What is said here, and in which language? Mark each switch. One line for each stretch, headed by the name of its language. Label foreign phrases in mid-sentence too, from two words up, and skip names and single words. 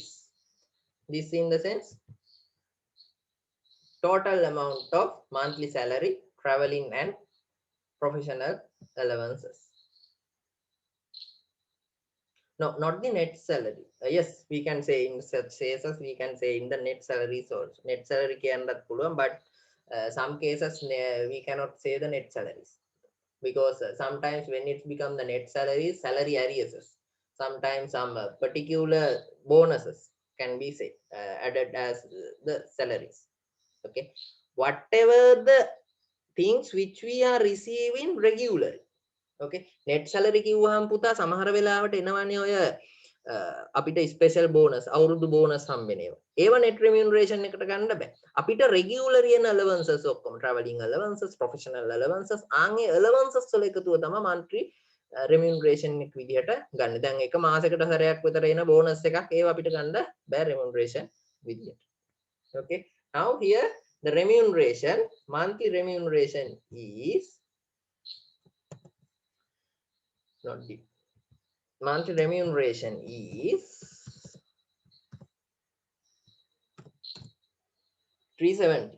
English: This in the sense, total amount of monthly salary, traveling and professional allowances. No, not the net salary. Yes, we can say in such cases, we can say in the net salaries also. Net salary
Sinhala: කියන්නත් පුළුවන්,
English: but some cases we cannot say the net salaries, because sometimes when it becomes the net salaries, salary arrears, sometimes some particular bonuses can be say added as the salaries. Okay, whatever the things which we are receiving regularly. Okay, net salary
Sinhala: කිව්වහම පුතා සමහර වෙලාවට එනවනේ ඔය අපිට
English: special bonus
Sinhala: අවුරුදු බෝනස් හම්බෙනවා. ඒව
English: net remuneration
Sinhala: එකට ගන්න බෑ. අපිට regular යන allowances ඔක්කොම
English: traveling allowances, professional allowances
Sinhala: ආන්ගේ allowances වල එකතුව තමයි
English: monthly remuneration
Sinhala: එක විදිහට ගන්න. දැන් එක මාසයකට සැරයක් විතර එන බෝනස් එකක් ඒව අපිට ගන්න බෑ remuneration විදිහට.
English: Okay. Now here the remuneration, monthly remuneration is not the monthly remuneration is 370.